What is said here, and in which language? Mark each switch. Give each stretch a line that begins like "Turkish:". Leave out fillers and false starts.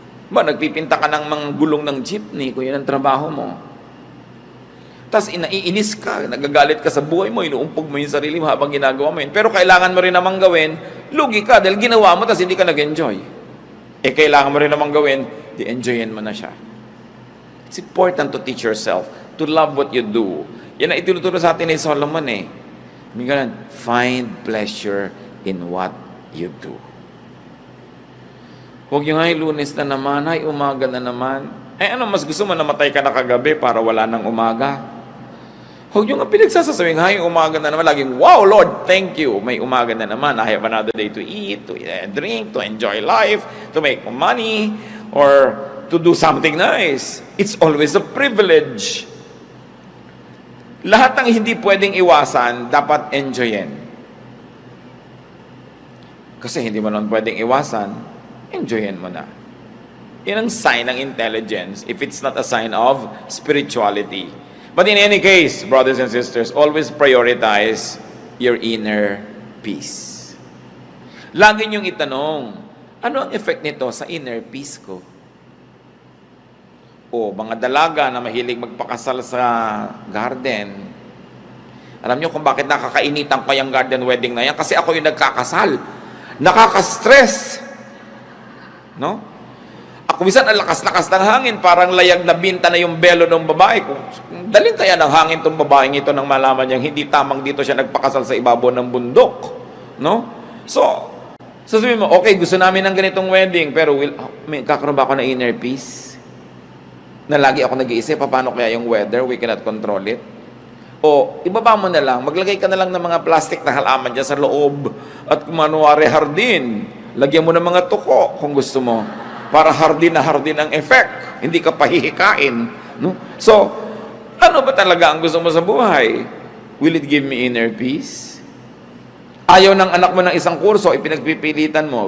Filipino: Ba, nagpipinta ka ng mga gulong ng jeepney, kung yun ang trabaho mo. Tas inaiinis ka, nagagalit ka sa buhay mo, inuumpog mo yung sarili mo habang ginagawa mo yun. Pero kailangan mo rin namang gawin, lugi ka dahil ginawa mo, tas hindi ka nag-enjoy. Kailangan mo rin namang gawin, di-enjoyin mo na siya.
English: It's important to teach yourself to love what you do.
Filipino: Yan ang itinuturo sa atin ni Solomon eh.
English: Find pleasure in what you do.
Filipino: Huwag yung, Lunes na naman, umaga na naman. Ano, mas gusto mo namatay ka na kagabi para wala ng umaga? Huwag yung pinagsasasawing, umaga na naman.
English: Laging, wow, Lord, thank you.
Filipino: May umaga na naman.
English: I have another day to eat, to drink, to enjoy life, to make money, or to do something nice. It's always a privilege.
Filipino: Lahat ng hindi pwedeng iwasan, dapat enjoyin. Kasi hindi mo naman pwedeng iwasan, enjoyin mo na. Yan ang sign ng intelligence
English: if it's not a sign of spirituality. But in any case, brothers and sisters, always prioritize your inner peace.
Filipino: Lagi niyong itanong, ano ang effect nito sa inner peace ko? O mga dalaga na mahilig magpakasal sa garden. Alam niyo kung bakit nakakainitan ko yung garden wedding na yan? Kasi ako yung nagkakasal. Nakaka-stress. No? Ako minsan ang lakas-lakas ng hangin, parang layag na binta na yung belo ng babae. Dalhin kaya ng hangin tong babaeng ito nang malaman niyang hindi tamang dito siya nagpakasal sa ibabaw ng bundok. No? So, sasabihin mo, okay, gusto namin ng ganitong wedding, pero may kakaroon ba ako ng inner peace? Na lagi ako nag-iisip, paano kaya yung weather?
English: We cannot control it.
Filipino: O, ibaba mo na lang, maglagay ka na lang ng mga plastic na halaman dyan sa loob at kumanuwari hardin. Lagyan mo ng mga tuko kung gusto mo. Para hardin na hardin ang effect. Hindi ka pahihikain. No? So, ano ba talaga ang gusto mo sa buhay?
English: Will it give me inner peace?
Filipino: Ayaw ng anak mo ng isang kurso, ipinagpipilitan mo.